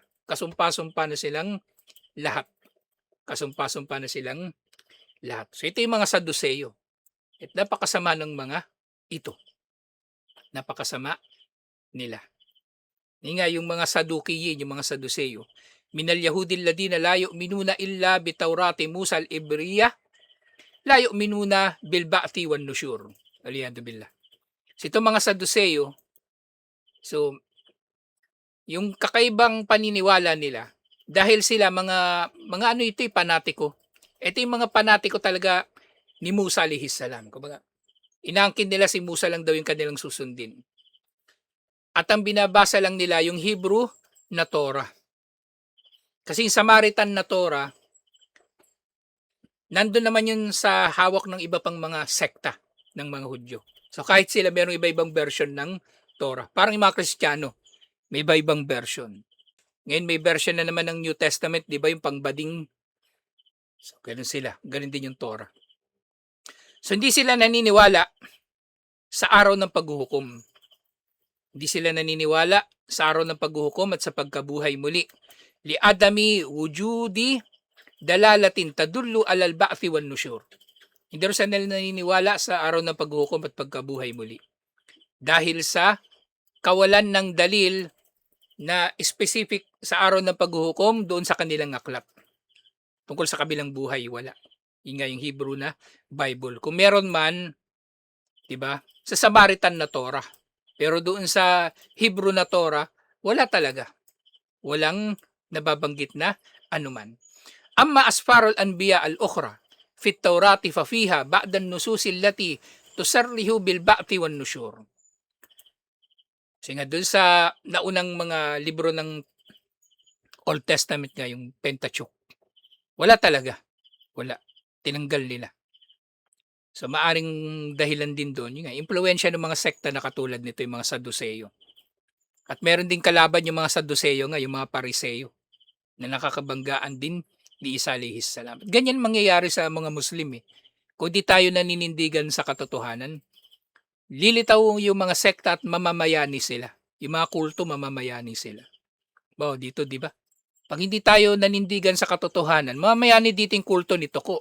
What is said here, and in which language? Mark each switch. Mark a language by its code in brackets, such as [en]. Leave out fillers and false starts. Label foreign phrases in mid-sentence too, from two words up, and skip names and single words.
[tl] Kasumpa-sumpa na silang lahat. Kasumpa-sumpa na silang lahat. So ito yung mga Saduseyo. At napakasama ng mga ito. Napakasama nila. Nga yung mga Sadukiyin, yung mga Saduseyo. [ar] من اليهود الذين لا يؤمنون إلا بتوراة موسى العبرية لا يؤمنون بالبعث والنشور. العياذ بالله. [tl] So itong mga Saduseyo, so yung kakaibang paniniwala nila, dahil sila mga ano ito, panatiko. Ito yung mga panatiko talaga ni Musa [ar] عليه السلام. [tl] Kumbaga, inaangkin nila si Musa lang daw yung kanilang susundin. At ang binabasa lang nila yung Hebrew na Torah. Kasi yung Samaritan na Torah, nandun naman yun sa hawak ng iba pang mga sekta ng mga Hudyo. So kahit sila merong iba-ibang version ng Torah. Parang yung mga Kristiyano, may iba-ibang version. Ngayon may version na naman ng [en] New Testament, [tl] di ba yung pangbading. So ganun sila, ganun din yung Torah. So hindi sila naniniwala sa araw ng paghuhukom. Hindi sila naniniwala sa araw ng paghuhukom at sa pagkabuhay muli. [ar] لعدم وجود دلالة تدل على البعث والنشور. [tl] Hindi rin sila naniniwala sa araw ng paghuhukom at pagkabuhay muli. Dahil sa kawalan ng dalil na specific sa araw ng paghuhukom doon sa kanilang aklat. Tungkol sa kabilang buhay, wala. Yun nga yung Hebrew na Bible. Kung meron man, 'di ba? Sa Samaritan na Torah. Pero doon sa Hebrew na Torah, wala talaga. Walang nababanggit na anuman. [ar] أما أسفار الأنبياء الأخرى في التوراة ففيها بعض النصوص التي تصرح بالبعث والنشور. [tl] Kasi nga doon sa naunang mga libro ng [en] Old Testament [tl] nga, yung Pentateuch, wala talaga. Wala. Tinanggal nila. So maaring dahilan din doon, yun nga, impluwensya ng mga sekta na katulad nito, yung mga Saduseyo. At meron din kalaban yung mga Saduseyo nga, yung mga Pariseyo, na nakakabanggaan din ni Isa [ar] عليه السلام. [tl] Ganyan mangyayari sa mga Muslim eh. Kung di tayo naninindigan sa katotohanan, lilitaw yung mga sekta at mamamayani sila. Yung mga kulto, mamamayani sila. Wow, dito di ba? Pag hindi tayo nanindigan sa katotohanan, mamamayani dito yung kulto nito ko.